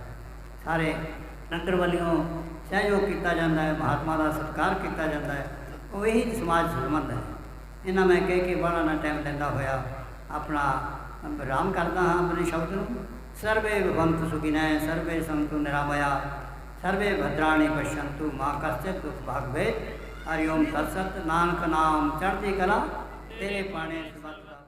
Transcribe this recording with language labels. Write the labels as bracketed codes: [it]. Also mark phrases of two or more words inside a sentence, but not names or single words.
[pa] ਸਾਰੇ ਨਗਰ ਵੱਲੋਂ ਸਹਿਯੋਗ ਕੀਤਾ ਜਾਂਦਾ ਹੈ, ਮਹਾਤਮਾ ਦਾ ਸਤਿਕਾਰ ਕੀਤਾ ਜਾਂਦਾ ਹੈ, ਉਹ ਇਹੀ ਸਮਾਜ ਸੰਬੰਧ ਹੈ। ਇਹਨਾਂ ਮੈਂ ਕਹਿ ਕੇ ਬੜਾ ਨਾ ਟਾਈਮ ਲੈਂਦਾ ਹੋਇਆ ਆਪਣਾ ਵਿਰਾਮ ਕਰਦਾ ਹਾਂ ਆਪਣੇ ਸ਼ਬਦ ਨੂੰ। [sa] सर्वे भवन्तु सुखिनः, सर्वे सन्तु निरामया, सर्वे ਭद्राणि पश्यन्तु मां कश्चित् दुःख भाग् भवेत्। हरि ओम तत्सत। [pa] ਨਾਨਕ ਨਾਮ ਚੜ੍ਹਦੀ ਕਲਾ, ਤੇਰੇ ਪਾਣੇ ਸਬਤ